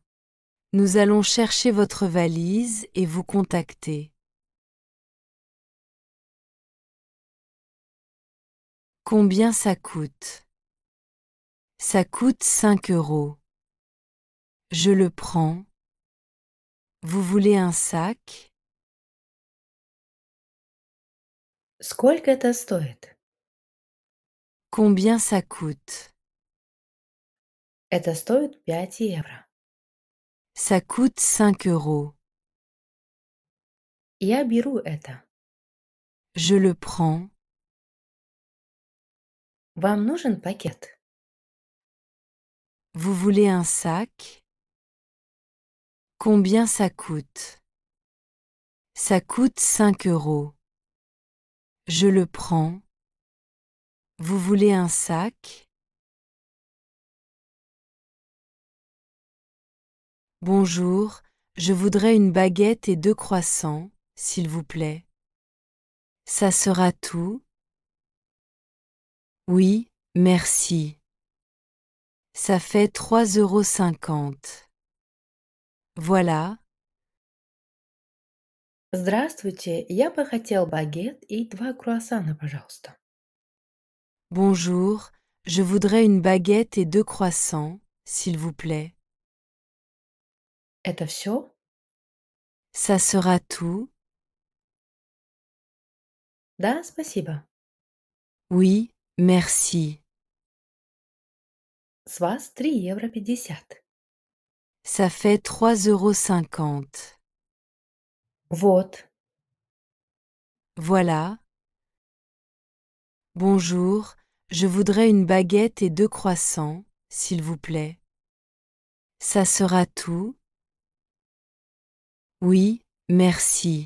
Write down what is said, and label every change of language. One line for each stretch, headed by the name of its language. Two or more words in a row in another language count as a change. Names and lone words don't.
French: Nous allons chercher votre valise et vous contacter. Combien ça coûte? Ça coûte 5 euros. Je le prends. Vous voulez un sac?
Russian: Сколько это стоит?
French: Combien ça coûte?
Russian: Это стоит 5 евро.
French: Ça coûte 5 euros.
Russian: Я беру это.
French: Je le prends.
Russian: Вам нужен пакет?
French: Vous voulez un sac? Combien ça coûte? Ça coûte 5 euros. Je le prends. Vous voulez un sac? Bonjour, je voudrais une baguette et 2 croissants, s'il vous plaît. Ça sera tout? Oui, merci. Ça fait 3,50 €. Voilà.
Russian: Здравствуйте, я бы хотел багет и 2 круассана, пожалуйста.
French: Bonjour, je voudrais une baguette et 2 croissants, s'il vous plaît.
Russian: Это все?
French: Ça sera tout?
Russian: Да, спасибо.
French: Oui, merci.
Russian: С вас 3,50 евро.
French: Ça fait 3,50 €.
Russian: Вот.
French: Voilà. Bonjour, je voudrais une baguette et 2 croissants, s'il vous plaît. Ça sera tout? Oui, merci.